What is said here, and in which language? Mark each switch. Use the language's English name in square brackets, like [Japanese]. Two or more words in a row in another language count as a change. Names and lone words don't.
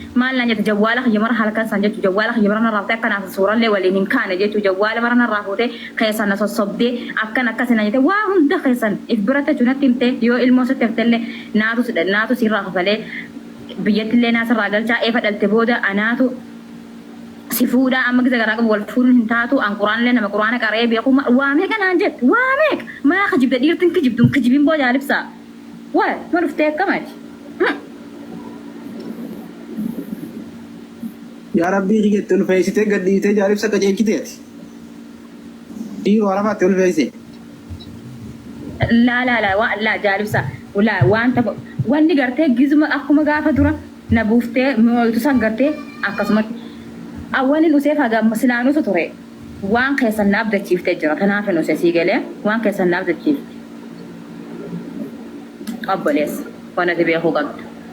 [Oromo] Maal naan jette jawwaala kiyya mara halkan san jechu jawwaala kiyya mara narraa fuutee akkanaaf suurallee waliin hin kaane jechu jawwaala mara narraa fuutee keessan na sossobdee akkan akkas naan jette waa hunda keessan if biratti jechuun natti himte yoo ilmoo sitti hafte illee naatu si dha-, naatu si irraa kafalee biyyatti illee naas irraa galchaa eefa dhalte booda anaatu si fuudhaa amma giza garaa qabu wal fuudhuun hin taatu an quraan illee nama quraana qaree beeku ma-, waa meeqa naan jette waa meeqa maa kijibde dhiirtiin kijibdu hin kijibin boo jaalibsaa waa ma dhuftee akkamaati. Hmm. Yaa Rabbii, kiyya itti ulfeessitee, gad dhiitee, jaalibsa qajeelchiteeti. Dhiiroo arafaatti ulfeessee. La, la, la, wa-, la, jaalibsa. La, waan ta'u, wanni gartee gizuma akkuma gaafa dura na buuftee, mootu san gartee akkasumatti. Awwalin usee faga silaanusu ture. Waan keessan na abdachiiftee jira. Tanaaf hin usee sii galee, waan keessan na abdachiifte. Obboleessa, waan ati beekuu qabdu.